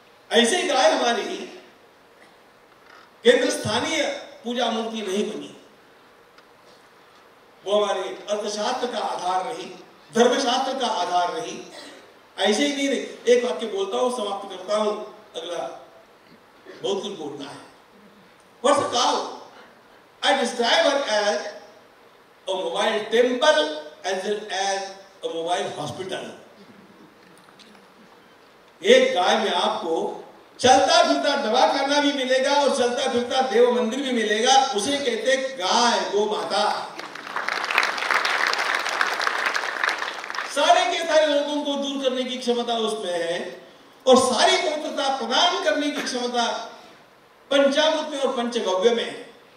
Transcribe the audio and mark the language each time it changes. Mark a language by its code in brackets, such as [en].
[hi] ऐसे ही गाय हमारी केंद्र स्थानीय पूजा मूर्ति नहीं बनी, वो हमारे अर्थशास्त्र का आधार रही, धर्मशास्त्र का आधार रही। ऐसे ही नहीं रही। एक वाक्य बोलता हूं, समाप्त करता हूं, अगला बहुत कुछ बोलना है। [en] What's a cow? I describe her as a mobile temple as well as a mobile hospital. [hi] एक गाय में आपको चलता फिरता दवाखाना भी मिलेगा और चलता फिरता देव मंदिर भी मिलेगा। उसे कहते गाय, गो माता। सारे के सारे रोगों को दूर करने की क्षमता उसमें है और सारी पवित्रता प्रदान करने की क्षमता पंचामृत में और पंचगव्य में है।